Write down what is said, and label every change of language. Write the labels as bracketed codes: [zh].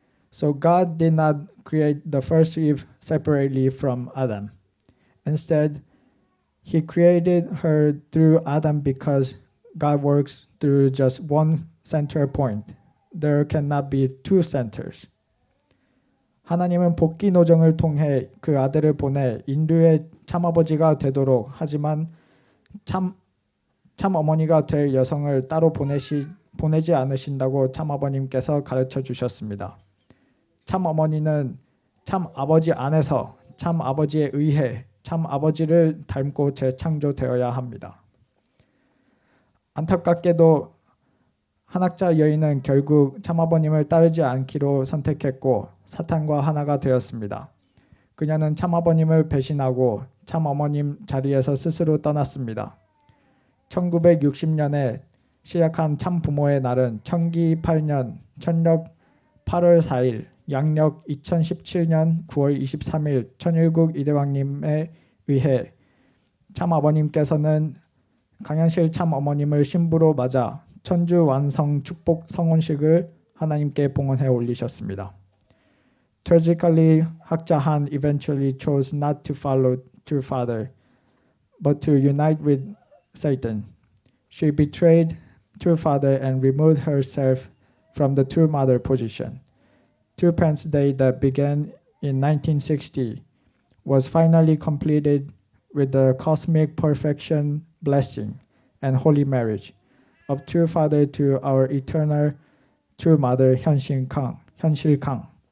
[en] So God did not create the first Eve separately from Adam. Instead, he created her through Adam because God works through just one center point. There cannot be two centers. [ko] 하나님은 복귀 노정을 통해 그 아들을 보내 인류의 참아버지가 되도록 하지만 참 어머니가 될 여성을 따로 보내지 않으신다고 참아버님께서 가르쳐 주셨습니다. 참어머니는 참아버지 안에서 참아버지에 의해 참아버지를 닮고 재창조되어야 합니다. 안타깝게도 한학자 여인은 결국 참아버님을 따르지 않기로 선택했고 사탄과 하나가 되었습니다. 그녀는 참아버님을 배신하고 참어머님 자리에서 스스로 떠났습니다. 1960년에 시작한 참부모의 날은 청기 8년 천력 8월 4일 양력 2017년 9월 23일 천일국 이대왕님에 의해 참아버님께서는 강현실 참어머님을 신부로 맞아 천주 완성 축복 성혼식을 하나님께 봉헌해 올리셨습니다. [en] Tragically, 학자 Han eventually chose not to follow true father, but to unite with Satan. She betrayed true father and removed herself from the true mother position. True Parents' Day that began in 1960 was finally completed with the cosmic perfection blessing and holy marriage of true father to our eternal true mother Hyunsil Kang.